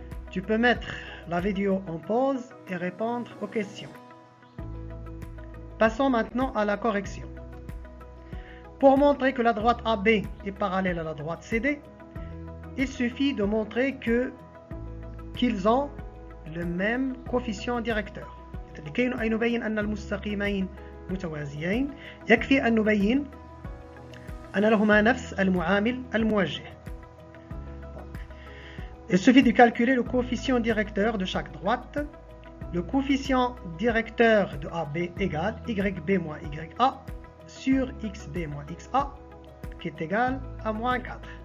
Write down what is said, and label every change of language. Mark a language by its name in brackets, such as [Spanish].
[French] Tu peux mettre la vidéo en pause et répondre aux questions. Passons maintenant à la correction. Pour montrer que la droite AB est parallèle à la droite CD, il suffit de montrer qu'ils ont le même coefficient directeur. [Arabic] لكي نبين أن المستقيمين متوازيين يكفي أن نبين أن لهما نفس المعامل الموجه. [French] Il suffit de calculer le coefficient directeur de chaque droite. Le coefficient directeur de AB égale YB moins YA sur XB moins XA, qui est égal à moins 4.